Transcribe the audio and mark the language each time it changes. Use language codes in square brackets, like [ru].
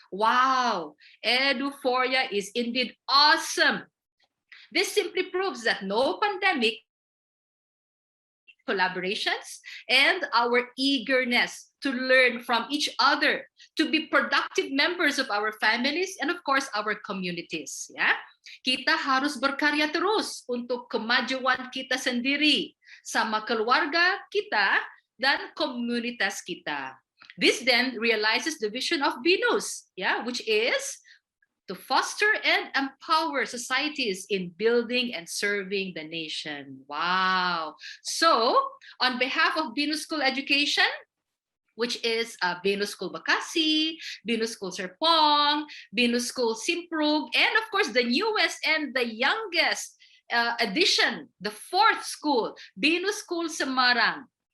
[en] Wow, Eduphoria is indeed awesome. This simply proves that no pandemic, collaborations, and our eagerness to learn from each other, to be productive members of our families and of course our communities. [id] Ya, kita harus berkarya terus untuk kemajuan kita sendiri, sama keluarga kita dan komunitas kita. [en] This then realizes the vision of Binus, yeah, which is to foster and empower societies in building and serving the nation. Wow. So, on behalf of Binus School Education, which is Binus School Bakasi, Binus School Serpong, Binus School Simprug, and of course the newest and the youngest addition, the fourth school, Binus School Semarang.